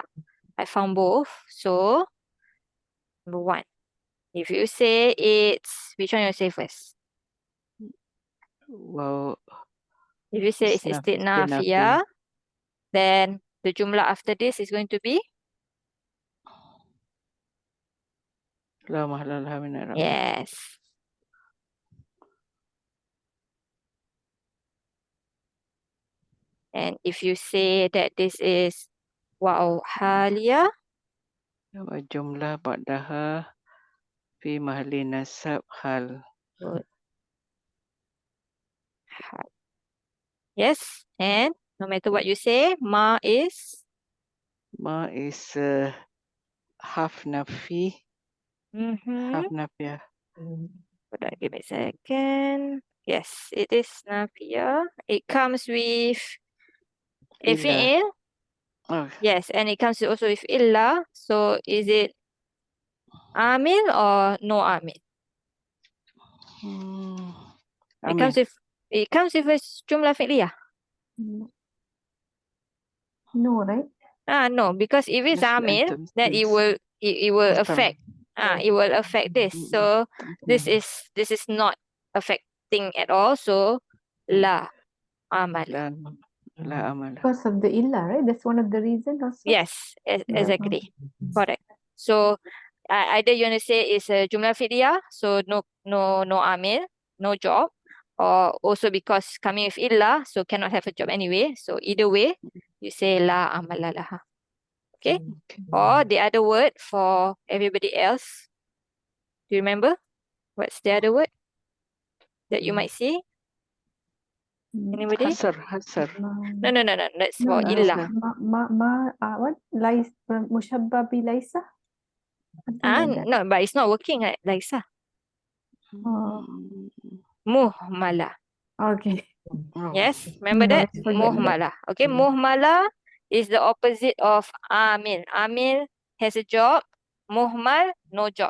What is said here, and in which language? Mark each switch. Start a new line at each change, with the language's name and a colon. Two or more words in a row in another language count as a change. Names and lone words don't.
English: I found both. So number one. If you say it's which one you say first? Wow, If you say it's istinaf. Istinafiyah, then the jumlah after this is going to be
Arabic: لا محل لها من الإعراب.
English: yes. And if you say that this is
Arabic: واو حالية, والجملة بعدها في محل نصب حال.
English: Good. Yes, and no matter what you say, ma is Ma is half nafi, half nafiyah. hold on, give me a second. Yes, it is nafiyah. It comes with a Illa. fi'il. Oh, Yes, and it comes also with illa. So is it amil or no amil? It comes Amin. with a
Arabic: جملة فعلية.
English: No. No, right? No, because if it's Just amil, items, then it things. will Mustam. affect. It will affect this. So this is not affecting at all. So
Arabic: لا عمل. لا عمل.
English: Because of the illa, right? That's one of the reasons also. Yes, Yeah. exactly. Correct. So either you want to say it's a
Arabic: جملة فعلية,
English: so no amil, no job, or also because coming with illa, so cannot have a job anyway. So either way, you say
Arabic: لا عمل لها.
English: Okay? Or the other word for everybody else. Do you remember? What's the other word that you might see? Anybody? Hasar. No. That's No, for no. illa. What?
Arabic: ليس، مشبه بليس?
English: Something like that. No, but it's not working, right, Laisa? Oh, Muhmala. okay. Oh. Yes, remember No, that? let's forget that. Muhmala. Okay, muhmala is the opposite of amil. Amil has a job. Muhmal, no job.